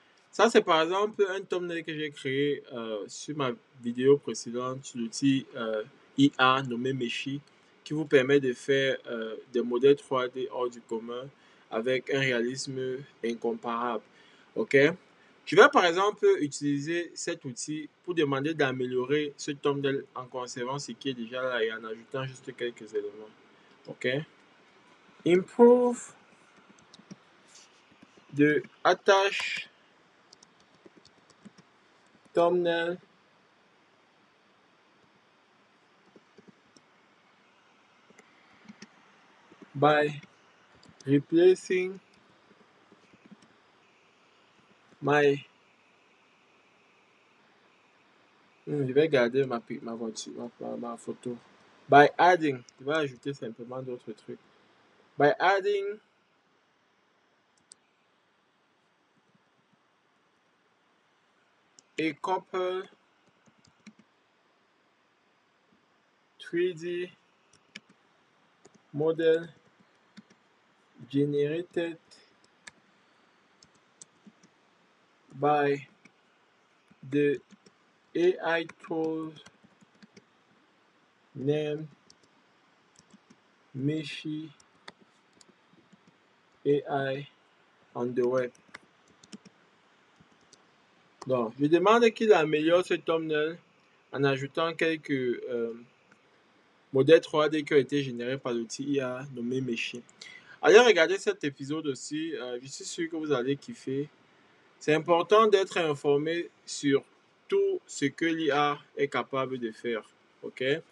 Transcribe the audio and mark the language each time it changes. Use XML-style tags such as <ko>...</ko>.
<fr>Ça, c'est par exemple un thumbnail que j'ai créé sur ma vidéo précédente sur l'outil IA nommé Meshi qui vous permet de faire des modèles 3D hors du commun avec un réalisme incomparable. OK? Je vais par exemple utiliser cet outil pour demander d'améliorer ce thumbnail en conservant ce qui est déjà là et en ajoutant juste quelques éléments. OK?</fr> <en>Improve the attach thumbnail by replacing my.</en> <fr>Je vais garder ma voiture, ma photo.</fr> <en>By adding,</en> <fr>je vais ajouter simplement d'autres trucs.</fr> <en>By adding a couple 3D model generated by the AI tool named Meshi AI on the web.</en> <fr>Donc, je demande qu'il améliore ce thumbnail en ajoutant quelques modèles 3D qui ont été générés par l'outil IA nommé Meshi. Allez regarder cet épisode aussi, je suis sûr que vous allez kiffer. C'est important d'être informé sur tout ce que l'IA est capable de faire. OK?</fr>